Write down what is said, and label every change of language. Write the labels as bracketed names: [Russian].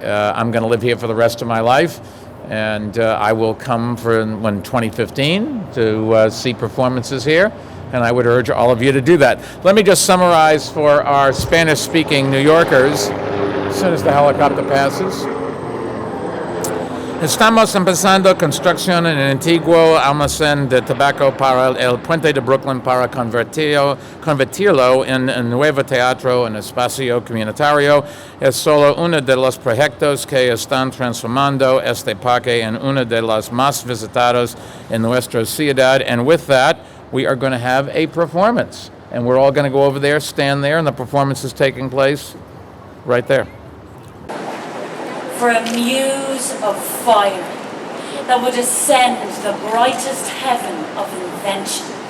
[English] I'm going to live here for the rest of my life, and I will come for when 2015 to see performances here, and I would urge all of you to do that. Let me just summarize for our Spanish-speaking New Yorkers as soon as the helicopter passes. [Spanish] Estamos empezando construcción en el antiguo almacén de tabaco para el puente de Brooklyn para convertirlo en un nuevo teatro en espacio comunitario. Es solo uno de los proyectos que están transformando este parque en uno de los más visitados en nuestra ciudad. [English] And with that, we are going to have a performance. And we're all going to go over there, stand there, and the performance is taking place right there. For a muse of fire that would ascend the brightest heaven of invention.